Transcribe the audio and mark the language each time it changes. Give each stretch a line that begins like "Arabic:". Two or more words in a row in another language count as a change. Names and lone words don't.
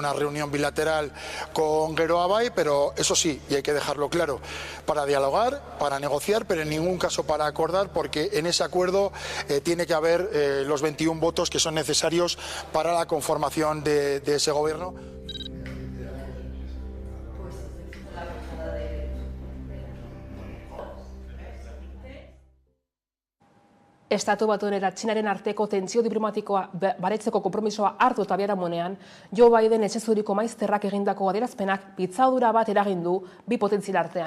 Spanish: una reunión bilateral con Geroa Bai, pero eso sí, y hay que dejarlo claro, para dialogar, para negociar, pero en ningún caso para acordar, porque en ese acuerdo tiene que haber los 21 votos que son necesarios para la conformación de ese gobierno.
Basque: Estatu Batuen eta Txinaren arteko tentsio diplomatikoa baretzeko konpromisoa hartu eta biharamunean, Joe Biden etxezuriko maizterrak egindako adierazpenak pitzadura bat eragin du 2 potentzial artean.